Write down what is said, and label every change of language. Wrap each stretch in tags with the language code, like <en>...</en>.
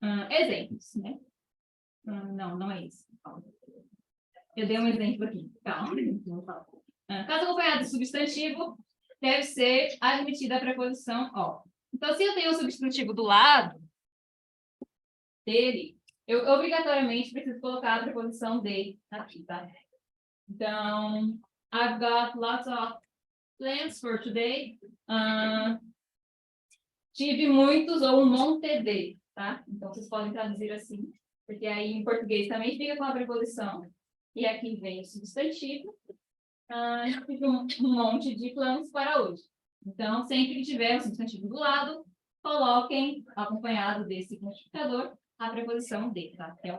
<pt>Exemplos, né? Não é isso. Eu dei um exemplo aqui. Calma. Caso acompanhado de substantivo, deve ser admitida a preposição ó. Então, se eu tenho um substantivo do lado dele, eu obrigatoriamente preciso colocar a preposição de aqui, tá?</pt> <en>Então, I've got lots of plans for today.</en> <pt>Tive muitos ou um monte de, tá? Então, vocês podem traduzir assim, porque aí em português também fica com a preposição. E aqui vem o substantivo. Tive um monte de planos para hoje. Então, sempre que tiver um substantivo do lado, coloquem, acompanhado desse quantificador, a preposição de, tá?</pt>